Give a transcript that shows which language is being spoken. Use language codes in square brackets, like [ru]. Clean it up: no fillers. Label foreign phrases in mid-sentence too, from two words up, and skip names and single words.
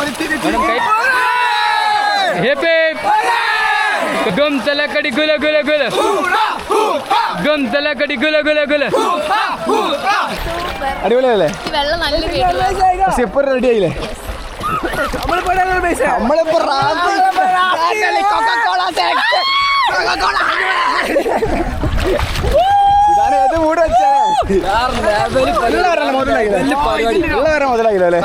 [en] Hip hip. Gum talakadi gula gula gula. Gum talakadi gula gula gula. [ml] അടിപൊളിയല്ലേ? റെഡി ആയില്ലേ? നമ്മളിപ്പോ ഇതാണ് ഏത് മൂട് വെച്ചേ മുതലായില്ലേ?